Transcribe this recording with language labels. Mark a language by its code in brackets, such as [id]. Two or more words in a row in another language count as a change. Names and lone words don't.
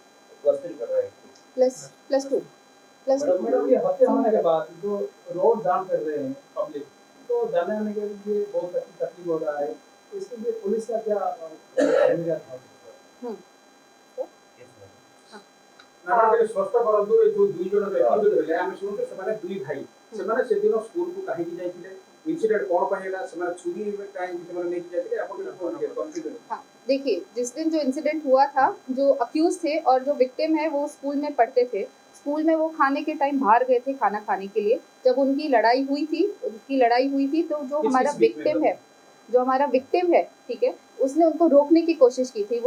[hi] प्लस 2। मैडम ये हत्या होने के बाद जो [en] road jam [hi] कर रहे हैं पब्लिक, तो जाने आने के लिए बहुत तकलीफ हो रहा है, इसके लिए पुलिस का क्या भूमिका था? [or] मैडम ଟିକେ ସ୍ପଷ୍ଟ କରନ୍ତୁ ଏ ଯୋଉ ଦୁଇ ଜଣ ବ୍ୟକ୍ତି ରହିଲେ ଆମେ ଶୁଣୁଛୁ ସେମାନେ ଦୁଇ ଭାଇ, ସେମାନେ ସେଦିନ ସ୍କୁଲକୁ କାହିଁକି ଯାଇଥିଲେ, ଇନସିଡେंट କଣ ପାଇଁ ହେଲା, ସେମାନେ ଛୁରୀ କାହିଁକି ସେମାନେ ନେଇକି ଯାଇଥିଲେ, ଆପଣ कन्फ्यूजन। [hi] हाँ, देखिए, जिस दिन जो इंसिडेंट हुआ था, जो अक्यूज थे और जो विक्टिम है वो स्कूल में पढ़ते थे। स्कूल में वो खाने के टाइम बाहर गए थे खाना खाने के लिए। जब उनकी लड़ाई हुई थी तो जो हमारा विक्टिम है, ठीक है, उसने उनको रोकने की कोशिश की थी।